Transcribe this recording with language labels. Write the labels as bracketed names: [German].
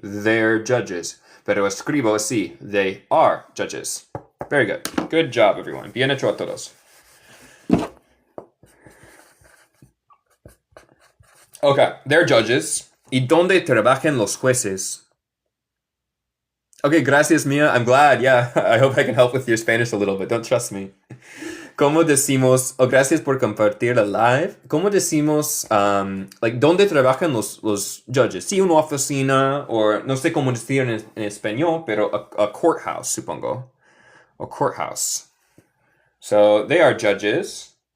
[English] They're judges. [Spanish] Pero escribo así. [English] They are judges. Very good. Good job, everyone. [Spanish] Bien hecho a todos. [English] Okay, they're judges. [Spanish] ¿Y dónde trabajan los jueces? [English] Okay, gracias, Mia. I'm glad. Yeah, I hope I can help with your Spanish a little bit. Don't trust me. [Spanish] ¿Cómo decimos? Oh, gracias por compartir el live. ¿Cómo decimos, dónde trabajan los judges? Sí, una oficina, o no sé cómo decir en español, pero a courthouse, supongo. [English] A courthouse. So, they are judges.